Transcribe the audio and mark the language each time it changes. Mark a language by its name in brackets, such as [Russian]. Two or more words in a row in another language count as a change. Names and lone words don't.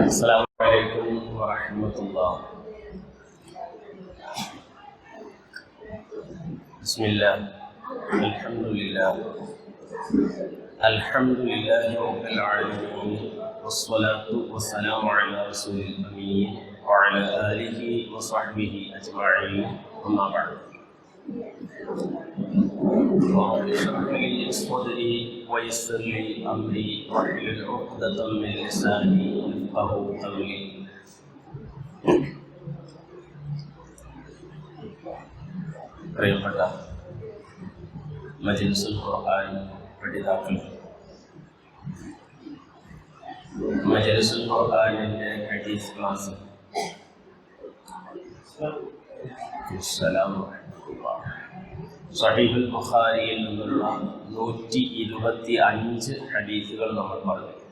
[Arabic] السلام عليكم ورحمة الله. بسم الله الحمد لله رب العالمين، والصلاة والسلام على رسول الأمين وعلى آله وصحبه أجمعين، أما بعد. رب اشرح لي صدري ويسر لي أمري واحلل عقدة من لساني يفقهوا قولي. [Malayalam] പ്രിയപ്പെട്ട മജ്‌ലിസുൽ ഖുർആൻ പഠിതാക്കൾ, മജ്‌ലിസുൽ ഖുർആനിന്റെ ഹദീസ് ക്ലാസ് സഹീഹുൽ ബുഖാരിയിൽ നിന്നുള്ള 125 ഹദീസുകൾ നമ്മൾ പറഞ്ഞു.